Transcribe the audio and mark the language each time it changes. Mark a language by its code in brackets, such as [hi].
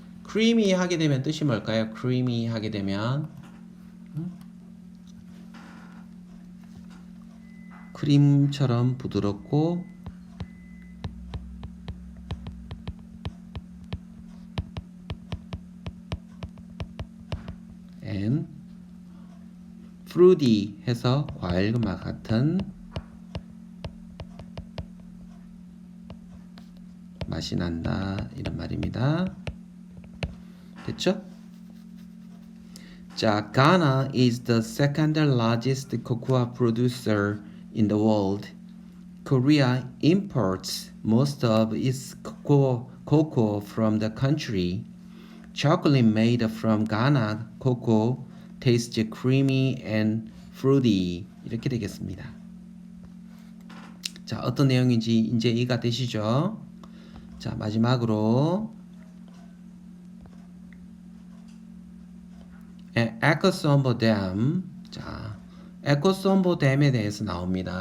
[ko] creamy 하게 되면 뜻이 뭘까요? creamy 하게 되면 크림처럼 부드럽고 [en] and fruity [ko] 해서 과일 맛 같은 맛이 난다 이런 말입니다. 됐죠? [en] 자, Ghana is the second largest cocoa producer in the world. Korea imports most of its cocoa from the country. Chocolate made from Ghana cocoa tastes creamy and fruity. [ko] 이렇게 되겠습니다. 자, 어떤 내용인지 이제 이해가 되시죠? 자, 마지막으로 에코솜보 댐. 자, 에코솜보 댐에 대해서 나옵니다.